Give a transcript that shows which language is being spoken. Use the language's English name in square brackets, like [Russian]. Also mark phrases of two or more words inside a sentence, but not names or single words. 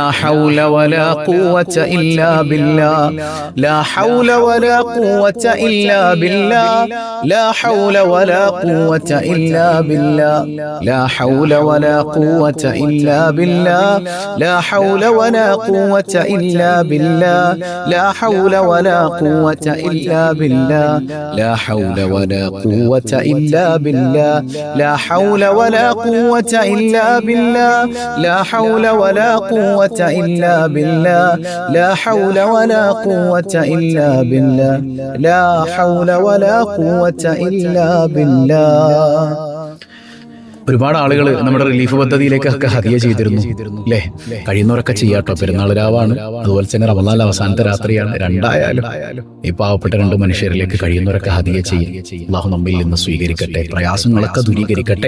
[Arabic] حول ولا قوة إلا بالله، لا حول ولا قوة إلا بالله، لا حول ولا قوة إلا بالله، لا حول ولا قوة إلا بالله، لا حول ولا قوة إلا بالله، لا حول ولا قوة إلا بالله، لا حول ولا قوة إلا بالله، لا حول ولا قوة إلا بالله، لا حول ولا قوة إلا بالله، لا حول ولا قوة إلا بالله، لا حول ولا قوة إلا بالله. [Malayalam] ഒരുപാട് ആളുകൾ നമ്മുടെ റിലീഫ് പദ്ധതിയിലേക്കൊക്കെ ഹദിയ ചെയ്തിരുന്നു അല്ലേ? കഴിയുന്നവരൊക്കെ ചെയ്യാട്ടോ. പെരുന്നാൾ രാവാണ്, അതുപോലെ തന്നെ റമളാൻ അവസാനത്തെ രാത്രിയാണ്. രണ്ടായാലും ഈ പാവപ്പെട്ട 2 മനുഷ്യരിലേക്ക് കഴിയുന്നവരൊക്കെ ഹദിയ ചെയ്യും. അല്ലാഹു നമ്മിൽ നിന്ന് സ്വീകരിക്കട്ടെ, പ്രയാസങ്ങളൊക്കെ ദൂരീകരിക്കട്ടെ.